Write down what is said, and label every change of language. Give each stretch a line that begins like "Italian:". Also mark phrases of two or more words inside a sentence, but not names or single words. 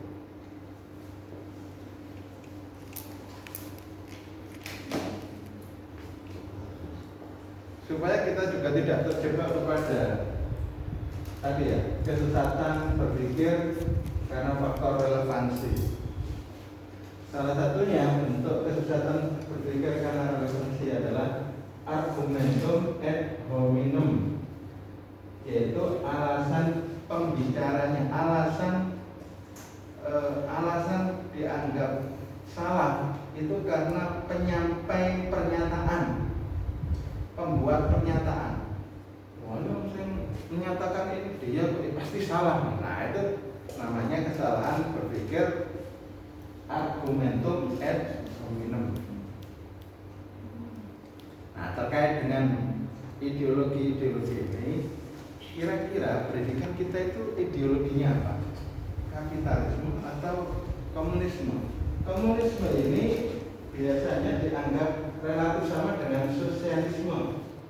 Indonesian: Supaya kita juga tidak terjebak kepada tadi ya, kesesatan berpikir karena faktor relevansi. Salah satunya bentuk kesesatan berpikir karena relevansi adalah
Latin: argumentum ad hominem,
Indonesian: yaitu alasan pembicaranya, alasan dianggap salah itu karena penyampai pernyataan, pembuat pernyataan. Waduh, saya menyatakan ini dia pasti salah. Nah, itu namanya kesalahan berpikir
Latin: argumentum ad hominem.
Indonesian: Nah, terkait dengan ideologi-ideologi ini, kira-kira pendidikan kita itu ideologinya apa? Kapitalisme atau komunisme? Komunisme ini biasanya dianggap relatif sama dengan sosialisme.